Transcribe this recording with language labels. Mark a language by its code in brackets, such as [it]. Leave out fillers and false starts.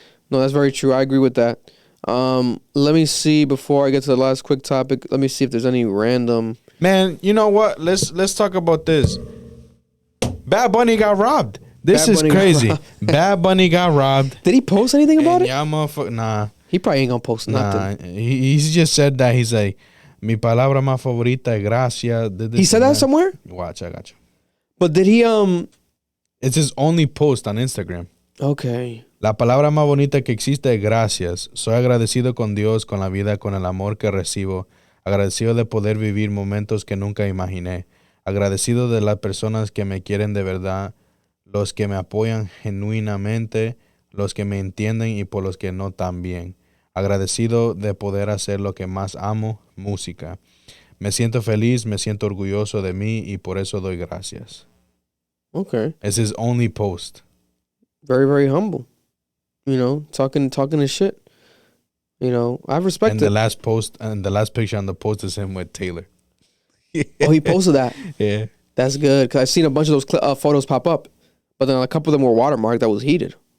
[en] No, that's very true. I agree with that. Let me see before I get to the last quick topic. Let me see if there's any random. Man, you know what? Let's talk about this. Bad Bunny got robbed. This is crazy. Bad Bunny got robbed. Did he post anything about it? Yeah, motherfucker. Nah. He probably ain't gonna post nothing. He just said that. He's like, [es] mi palabra más favorita es gracias. [en] He said that somewhere? Watch, I got you. But did he It's his only post on Instagram. Okay. [es] La palabra más bonita que existe es gracias. Soy agradecido con Dios, con la vida, con el amor que recibo. Agradecido de poder vivir momentos que nunca imaginé. Agradecido de las personas que me quieren de verdad, los que me apoyan genuinamente, los que me entienden y por los que no tan bien. Agradecido de poder hacer lo que más amo, música. Me siento feliz, me siento orgulloso de mí y por eso doy gracias. [en] Okay. It's his only post. Very, very humble. You know, talking his shit. You know, I respect and it. The last post and the last picture on the post is him with Taylor. Oh, he posted that. Yeah. That's good because I've seen a bunch of those photos pop up, but then a couple of them were watermarked. That was heated.